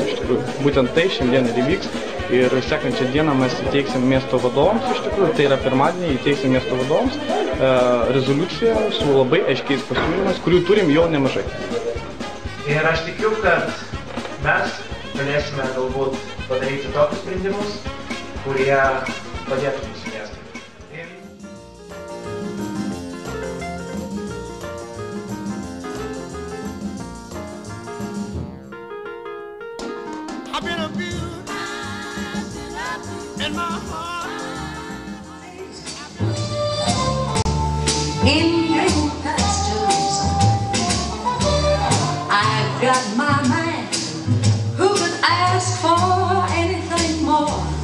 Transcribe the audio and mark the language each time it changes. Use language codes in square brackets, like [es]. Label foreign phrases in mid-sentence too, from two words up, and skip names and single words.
[lt] Iš tikrųjų, būtent tai šiandien ir įvyks. Ir sekančią dieną mes įteiksim miesto vadovams, iš tikrųjų, tai yra pirmadienį, įteiksim miesto vadovams rezoliuciją su labai aiškiais pasiūlymais, kurių turim jau nemažai. Ir aš tikiu, kad mes galėsime galbūt padaryti tokius sprendimus, kurie padėtų mūsų miestui. [en] I've been abused in my heart. In green pastures, I've got my man who could ask for anything more.